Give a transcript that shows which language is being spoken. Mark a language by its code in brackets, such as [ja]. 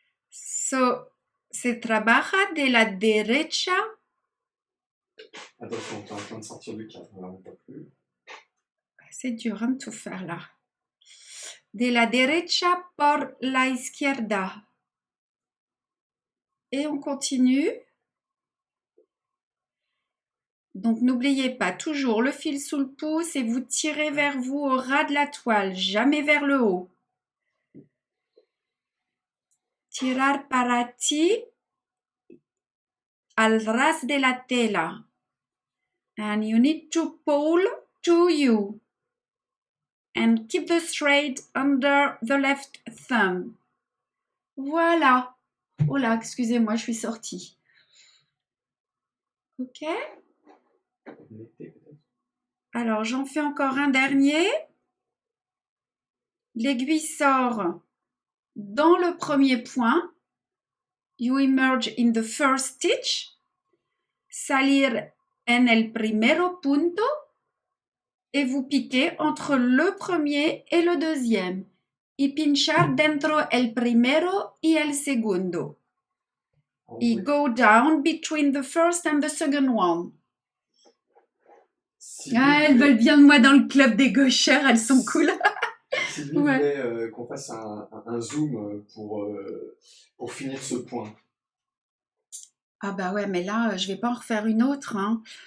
[es] So, se trabaja de la derecha. [fr] Attention, tu es en train de sortir du cadre, on pas plus. C'est dur hein, de tout faire là. [es] De la derecha por la izquierda. [fr] Et on continue. Donc n'oubliez pas, toujours le fil sous le pouce et vous tirez vers vous au ras de la toile, jamais vers le haut. [es] Tirar para ti al ras de la tela. [en] And you need to pull to you. And keep the thread under the left thumb. [fr] Voilà. Oh là, excusez-moi, je suis sortie. Ok. Alors, j'en fais encore un dernier. L'aiguille sort dans le premier point. [en] You emerge in the first stitch. [es] Salir en el primero punto. [fr] Et vous piquez entre le premier et le deuxième. [es] Y pinchar dentro el primero y el segundo. [en] Y go down between the first and the second one. [fr] Elles veulent bien de moi dans le club des gauchères, elles sont cool. Si vous voulez qu'on fasse un zoom pour finir ce point. Ah bah ouais, mais là, je vais pas en refaire une autre. Hein.